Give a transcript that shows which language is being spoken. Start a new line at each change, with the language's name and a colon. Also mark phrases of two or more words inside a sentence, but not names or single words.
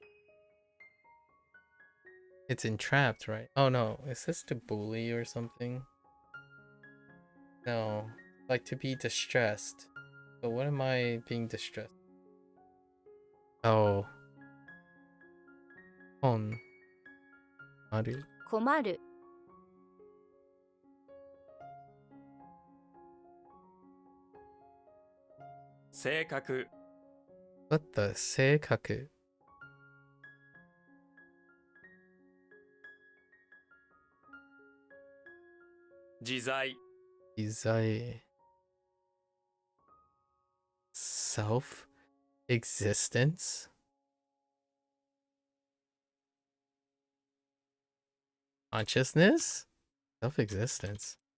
English: It's entrapped, right? Oh no, is this to bully or something? No, like to be distressed. So what am I being distressed? Oh. On.
Japanese: Aru. 困る性格
English: What the 性格
Japanese: 自在
English: is I self existence? Consciousness? Self existence.